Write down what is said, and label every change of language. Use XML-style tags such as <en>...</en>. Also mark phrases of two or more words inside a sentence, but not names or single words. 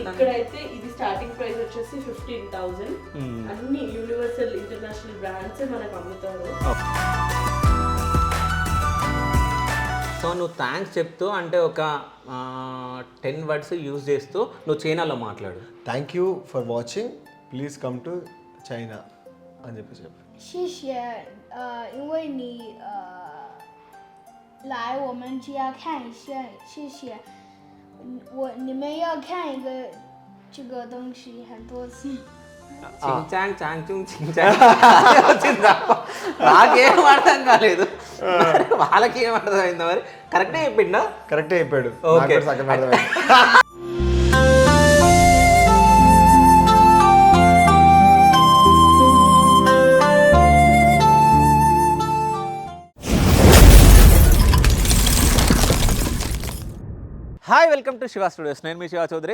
<te>ఇక్కడ అయితే ఇది</te> <en>starting price</en> <te>వచ్చేసి 15,000. అన్ని</te> <en>universal international brands</en> <te>మనకు అమ్ముతారు. సో నువ్వు థ్యాంక్స్ చెప్తూ అంటే ఒక 10</te> <en>words use</en> <te>చేస్తూ నువ్వు చైనాలో మాట్లాడు.</te> <en>Thank you for watching, please come to China</en> <te>అని చెప్పి చెప్పు.</te> <zh>谢谢，因为你来我们家看一下，谢谢。你们要看一个这个东西很多次。 చించాంగ్ చాంగ్ చించాంగ్ వచ్చిందా?</zh> <te>నాకేం అర్థం కాలేదు, వాళ్ళకి ఏం అర్థమైందా? మరి కరెక్టే చెప్పిండా? కరెక్టే చెప్పాడు.</te> <en>Okay. Hi, welcome to Shiva Studios.</en> <te>నేను మీ శివ చౌదరి.</te>